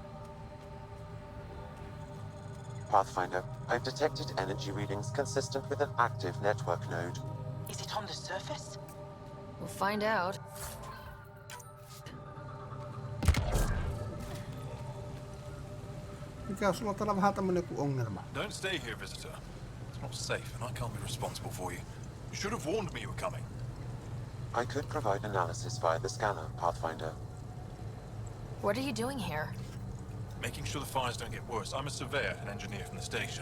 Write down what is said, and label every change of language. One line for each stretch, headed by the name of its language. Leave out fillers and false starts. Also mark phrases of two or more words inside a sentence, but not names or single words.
English: Pathfinder, I've detected energy readings consistent with an active network node. Is it on the surface? We'll find out.
Finnish: Mikä sulla on täällä vähän tämmönen joku ongelma?
English: Don't stay here, visitor. It's not safe, and I can't be responsible for you. You should have warned me you were coming. I could provide analysis via the scanner, Pathfinder. What are you doing here? Making sure the fires don't get worse. I'm a surveyor and engineer from the station.